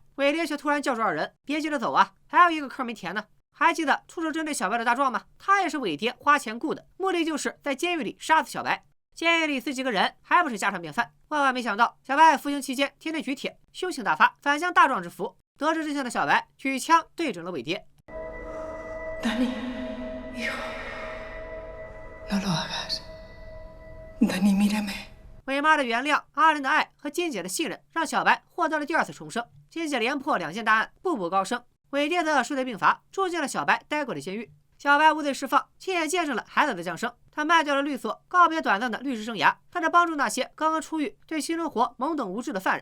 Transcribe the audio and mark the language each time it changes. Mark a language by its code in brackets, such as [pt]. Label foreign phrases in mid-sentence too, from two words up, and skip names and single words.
[zh] 伟爹却突然叫住二人，别急着走啊，还有一个坑没填呢。还记得出手针对小白的大壮吗？他也是伟爹花钱雇的，目的就是在监狱里杀死小白。监狱里死几个人还不是家常便饭。万万没想到，小白服刑期间天天举铁，凶性大发，反向大壮之福。得知真相的小白举枪对准了伟爹。 [es] Dani, hijo, no lo hagas. Dani, mírame. [zh] 伟妈的原谅、阿莲的爱和金姐的信任，让小白获得了第2次重生。金姐连破2件大案，步步高升。伟爹则数罪并罚，住进了小白待过的监狱。小白无罪释放，亲眼见证了孩子的降生。他卖掉了律所，告别短暂的律师生涯，开始帮助那些刚刚出狱、对新生活懵懂无知的犯人。